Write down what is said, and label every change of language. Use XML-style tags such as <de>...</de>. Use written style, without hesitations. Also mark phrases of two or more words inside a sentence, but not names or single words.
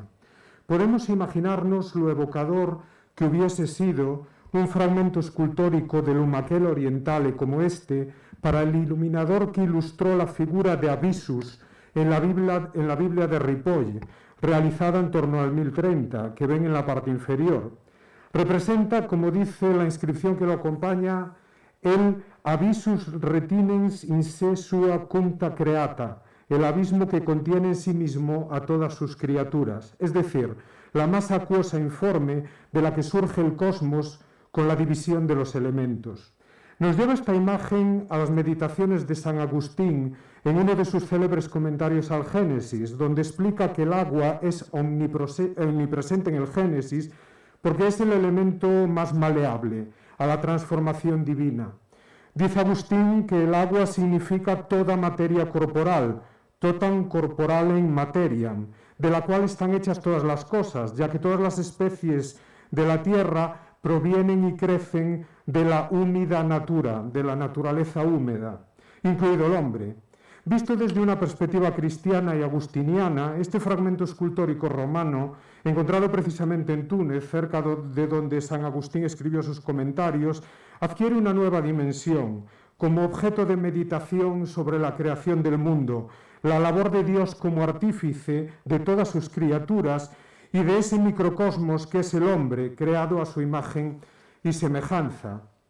<es>Podemos imaginarnos lo evocador que hubiese sido un fragmento escultórico de Lumachella Orientale como este para el iluminador que ilustró la figura de Avisus en la Biblia de Ripoll, realizada en torno al 1030, que ven en la parte inferior. Representa, como dice la inscripción que lo acompaña, el</es> <la>Avisus retinens in se sua cunta creata,</la> <es>el abismo que contiene en sí mismo a todas sus criaturas, es decir, la masa acuosa informe de la que surge el cosmos con la división de los elementos. Nos lleva esta imagen a las meditaciones de San Agustín en uno de sus célebres comentarios al Génesis, donde explica que el agua es omnipresente en el Génesis porque es el elemento más maleable a la transformación divina. Dice Agustín que el agua significa toda materia corporal,</es> <la>totam corporalem materiam,</la> <es>de la cual están hechas todas las cosas, ya que todas las especies de la tierra provienen y crecen de la húmida natura, de la naturaleza húmeda, incluido el hombre. Visto desde una perspectiva cristiana y agustiniana, este fragmento escultórico romano, encontrado precisamente en Túnez, cerca de donde San Agustín escribió sus comentarios, adquiere una nueva dimensión, como objeto de meditación sobre la creación del mundo, la labor de Dios como artífice de todas sus criaturas y de ese microcosmos que es el hombre, creado a su imagen y semejanza.</es>